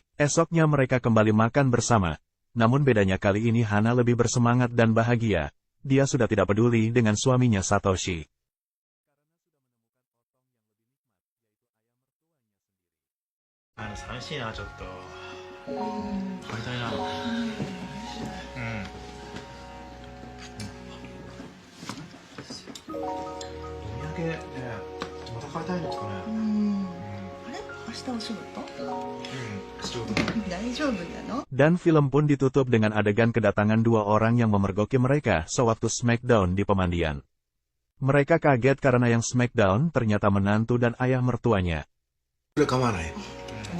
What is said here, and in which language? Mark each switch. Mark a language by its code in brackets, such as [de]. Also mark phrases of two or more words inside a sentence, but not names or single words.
[id] Esoknya mereka kembali makan bersama. Namun bedanya kali ini Hana lebih bersemangat dan bahagia. Dia sudah tidak peduli dengan suaminya Satoshi. [ja] 寂しいな、ちょっと。買いたいな。うん。お土産ね、また買いたいんですかね。あれ明日お仕事仕事。大丈夫なの [id] Dan film pun ditutup dengan adegan kedatangan dua orang yang memergoki mereka sewaktu smackdown di pemandian. Mereka kaget karena yang smackdown ternyata menantu dan ayah mertuanya. [ja] それ構わない。